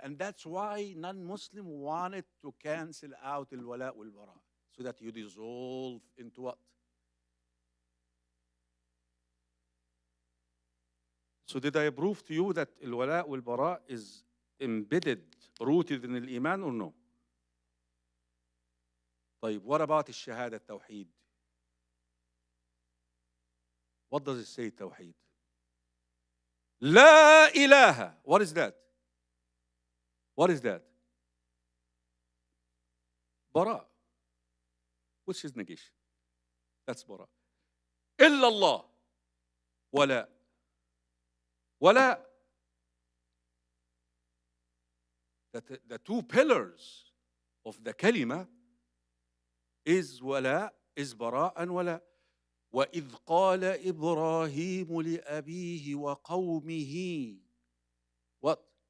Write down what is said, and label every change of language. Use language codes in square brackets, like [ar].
[en] And that's why non-Muslim wanted to cancel out al-wala wal-bara, so that you dissolve into what? So did I prove to you that al-wala wal-bara is embedded, rooted in al-iman or no? طيب, what about [ar] الشهادة التوحيد? [en] What does it say, Tawheed? La ilaha. What is that? What is that? Bara, which is negation. That's bara. Illa Allah. Wala. Wala. The two pillars of the kalima is wala, is bara and wala. [ar] وَإِذْ قَالَ إِبْرَاهِيمُ لِأَبِيهِ وَقَوْمِهِ What?